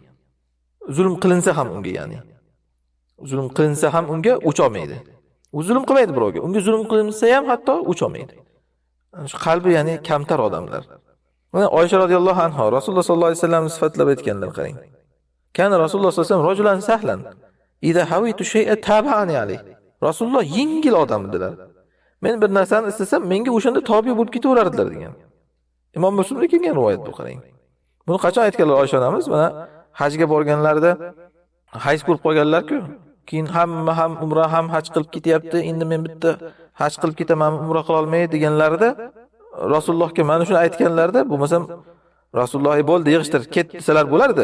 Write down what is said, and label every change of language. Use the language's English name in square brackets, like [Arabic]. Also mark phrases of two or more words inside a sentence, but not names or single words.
[Uzbek] Zulm qilinsa ham unga, ya'ni. Zulm qilinsa ham unga o'cholmaydi. U zulm qilmaydi birovga. Unga zulm qilinsa ham hatto o'cholmaydi. Shu qalbi, ya'ni kamtar odamlar. Mana Oysha [Arabic] رضي الله عنها [Uzbek] Rasululloh [Arabic] صلى الله عليه وسلم [Uzbek] sifatlab aytganlar, qarang. [Arabic] كان رسول الله صلى الله عليه وسلم رجلا سهلا إذا هويت شيئا تابعني عليه. [Uzbek] Rasululloh yengil odam edilar. Men bir narsani istasam, menga o'shanda tobi bo'lib ketaverardilar degan. Imom Muslimda kelgan rivoyat bu, qarang. Buni qachon aytganlar Oysha onamiz? Mana hajga borganlarida haj ko'rib qolganlar-ku. Keyin hamma ham umra ham haj qilib ketyapti. Endi men bitta haj qilib ketaman, umra qila olmayman deganlarida Rasulullohga mana shuni aytganlarda, bo'lmasam Rasululloh bo'ldi, yig'ishtir, ket desalar bo'lardi.